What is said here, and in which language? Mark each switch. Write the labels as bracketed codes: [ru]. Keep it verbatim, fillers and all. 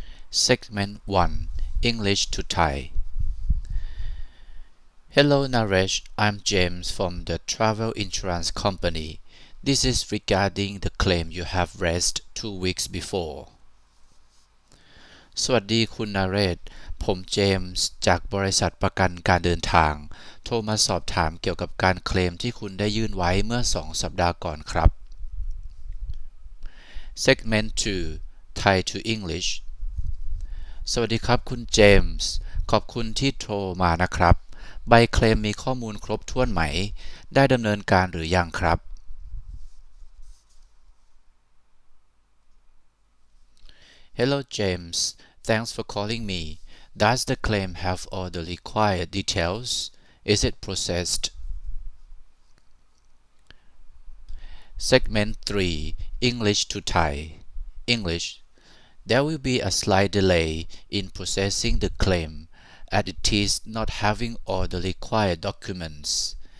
[en] Segment one English to Thai. Hello Naresh, I'm James from the travel insurance company. This is regarding the claim you have raised two weeks before. [th] สวัสดีคุณนเรศ ผมเจมส์จากบริษัทประกันการเดินทาง โทรมาสอบถามเกี่ยวกับการเคลมที่คุณได้ยื่นไว้เมื่อสองสัปดาห์ก่อนครับ Segment สอง [en] Thai to English [th] สวัสดีครับคุณเจมส์ ขอบคุณที่โทรมานะครับ ใบเคลมมีข้อมูลครบถ้วนไหม ได้ดำเนินการหรือยังครับ [en] Hello James, thanks for calling me. Does the claim have all the required details? Is it processed? Segment three English to Thai. English. There will be a slight delay in processing the claim as it is not having all the required documents.